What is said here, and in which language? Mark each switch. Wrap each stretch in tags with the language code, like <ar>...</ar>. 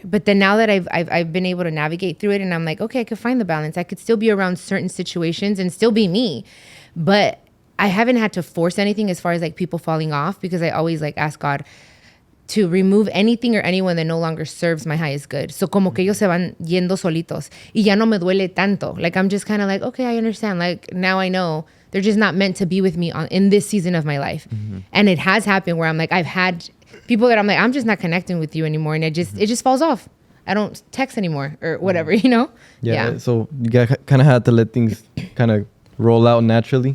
<en>But then now that I've been able to navigate through it, and I'm like, okay, I could find the balance. I could still be around certain situations and still be me. But I haven't had to force anything as far as like people falling off, because I always like ask God to remove anything or anyone that no longer serves my highest good.</en> <es>So como que ellos se van yendo solitos y ya no me duele tanto.</es> <en>Like I'm just kind of like, okay, I understand. Like now I know they're just not meant to be with me in this season of my life. And it has happened where I'm like, I've had people that I'm like, I'm just not connecting with you anymore. And it just falls off. I don't text anymore or whatever, you know? Yeah. So you kind of had to let things kind of roll out naturally.</en>